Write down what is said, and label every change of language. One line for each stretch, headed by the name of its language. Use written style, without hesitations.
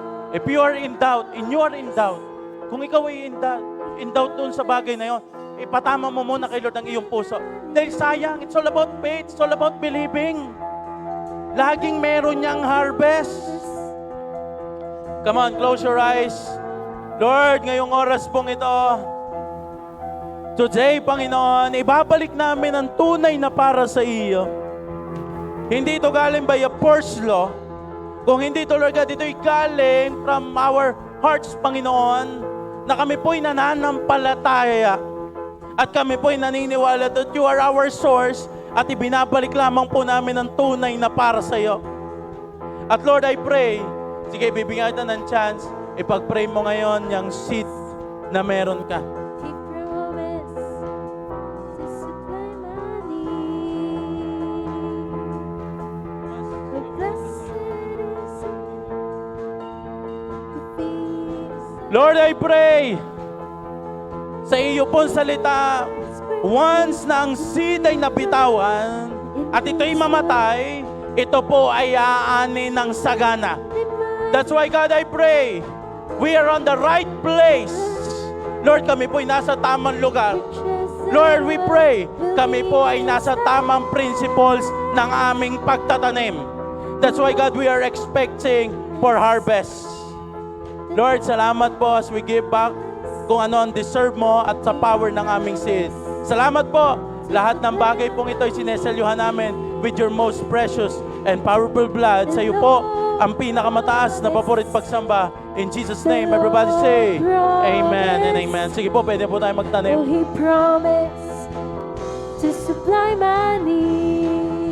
English: If you are in doubt,
Filipino: kung ikaw ay in doubt dun sa bagay na yon, ipatama mo muna kay Lord ang iyong puso. Dahil sayang,
English: it's all about faith, it's all about believing.
Filipino: Laging meron niyang
English: harvest. Come on, close your eyes.
Filipino: Lord, ngayong oras pong ito, today, Panginoon, ibabalik namin ang tunay na para sa iyo. Hindi ito galing
English: by a force law.
Filipino: Kung hindi ito, Lord God, ito'y galing from our hearts, Panginoon, na kami po'y nananampalataya at kami po'y naniniwala
English: that you are our source
Filipino: at ibinabalik lamang po namin ang tunay na para sa iyo. At Lord,
English: I pray,
Filipino: sige, bibigyan kita ng chance, ipag-pray mo ngayon yung seed na meron ka.
English: He promised to supply my need. The blessed is the who feeds
Filipino: Lord,
English: I pray
Filipino: sa iyo pong salita, once na ang seed ay nabitawan at ito'y mamatay, ito po ay aani ng sagana.
English: That's why, God, I pray, we are on the right place.
Filipino: Lord, kami po ay nasa tamang lugar. Lord,
English: we pray,
Filipino: kami po ay nasa tamang principles ng aming pagtatanim.
English: That's why, God, we are expecting for harvest.
Filipino: Lord, salamat po
English: as we give back
Filipino: kung ano ang deserve mo at sa power ng aming seed. Salamat po. Lahat ng bagay pong ito ay sineselyuhan namin
English: with your most precious and powerful blood.
Filipino: Sa iyo po ang pinakamataas na paborit pagsamba.
English: In Jesus' name, everybody say, Amen and Amen.
Filipino: Sige po, pwede po tayo Oh, magtanim.
English: He promised to supply my need.